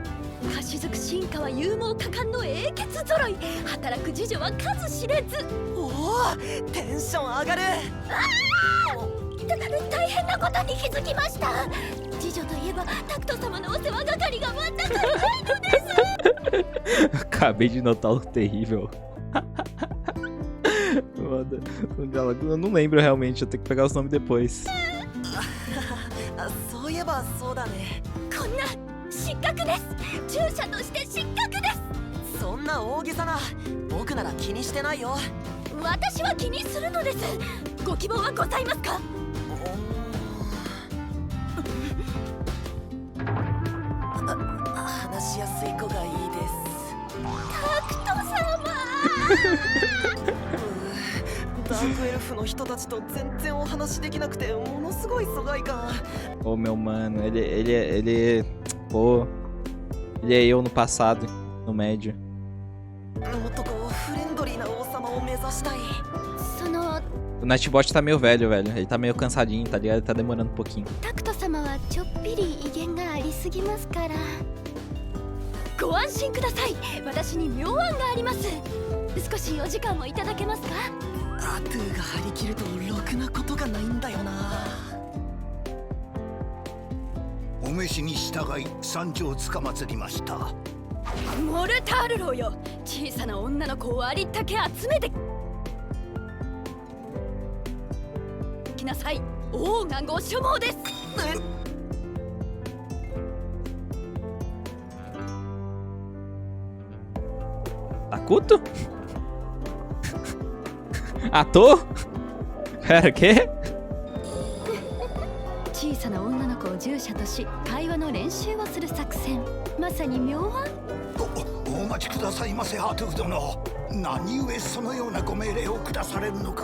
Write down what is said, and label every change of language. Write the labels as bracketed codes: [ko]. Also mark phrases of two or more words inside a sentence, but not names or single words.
[ja] 菓子づく進化は勇猛果敢の英傑揃い。働く侍女は数知れず。おお、テンション上がる。大変なことに気づきました。次女といえばタクト様のお世話係が全くいないのです。 [pt] Acabei de notar o terrível. Eu não lembro realmente, eu tenho que pegar os nomes depois. [ja] そういえばそうだね。こんな失格です。従者として失格です。そんな大げさな。僕なら気にしてないよ。私は気にするのです。ご希望はございますか？話しやすい子がいいです。タクト様。ダークエルフの人たちと全然お話できなくてものすごい疎外感。 [pt] Ô, meu mano, Pô, ele é eu no passado, no médio. [ja] もっとこうフレンドリーな王様を目指したい。 [pt] O Nightbot tá meio velho. Ele tá meio cansadinho, tá ligado? Ele tá demorando um pouquinho. [ja] タクト様はちょっぴり威厳がありすぎますから。ご安心ください。私に妙案があります。少しお時間をいただけますか？アトゥーが張り切るとろくなことがないんだよな。お召しに従い参上つかまつりました。モルタールローよ、小さな女の子をありったけ集めてきなさい。王がご所望です。 [pt] Takuto? Ator? Pera, o quê? [ja] 小さな女の子を従者とし会話の練習をする作戦。まさに妙案。お待ちくださいませ、ハトゥフ殿。何故そのようなご命令を下されるのか。